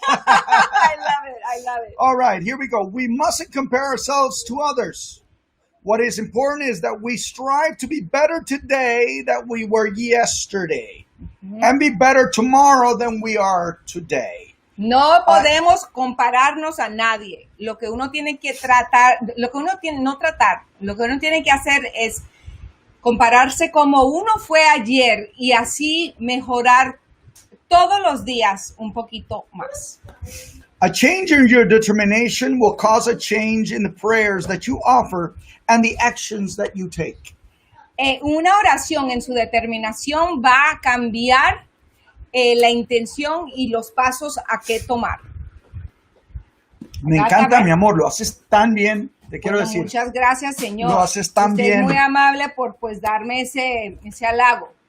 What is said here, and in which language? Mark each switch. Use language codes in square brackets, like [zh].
[en] I love it. All right, here we go. We mustn't compare ourselves to others. What is important is that we strive to be better today than we were yesterday, and be better tomorrow than we are today. [es] No podemos compararnos a nadie. Lo que uno tiene que tratar, lo que uno tiene que hacer es compararse como uno fue ayer y así mejorar todos los días un poquito más. [en] A change in your determination will cause a change in the prayers that you offer and the actions that you take. [es] Una oración en su determinación va a cambiar la intención y los pasos a qué tomar. Me encanta, mi amor, lo haces tan bien, te quiero decir. Muchas gracias, señor. Lo haces tan Usted bien. es muy amable por darme ese halago.